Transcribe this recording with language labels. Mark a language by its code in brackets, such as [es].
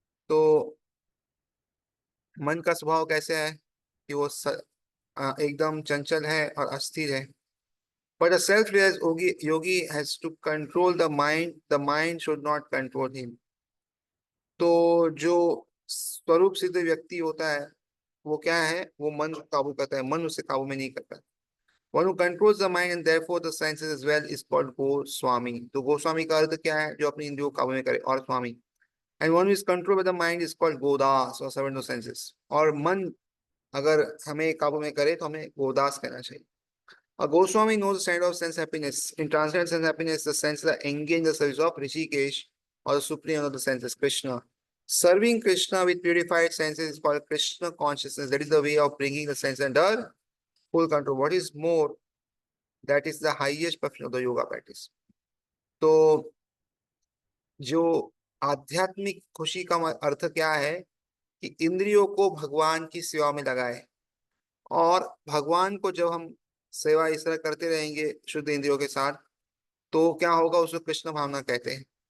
[hi] तो मन का स्वभाव कैसे है कि वो एकदम चंचल है और अस्थिर है. [en] But a self realised yogi has to control the mind should not control him. [hi] तो जो स्वरूप सिद्ध व्यक्ति होता है वो क्या है, वो मन को काबू करता है, मन उसे काबू में नहीं करता. [en] One who controls the mind and therefore the senses as well is called Goswami. [hi] तो गोस्वामी का अर्थ क्या है, जो अपनी इंद्रियों को काबू में करे, और स्वामी. [en] And one who is controlled by the mind is called Godas or servant of senses. [hi] और मन अगर हमें काबू में करे तो हमें गोदास कहना चाहिए. [en] A Goswami knows the standard of sense happiness. In transcendental sense happiness, the senses are engaged in the service of Rishikesh, or the supreme of the senses, Krishna. Serving Krishna with purified senses is called Krishna consciousness. That is the way of bringing the sense under full control. What is more, that is the highest perfection of the yoga practice. [hi] तो जो आध्यात्मिक खुशी का अर्थ क्या है कि इंद्रियों को भगवान की सेवा में लगाए, और भगवान को जब हम सेवा इस तरह करते रहेंगे शुद्ध इंद्रियों के साथ, तो क्या होगा, उसको कृष्ण भावना कहते हैं.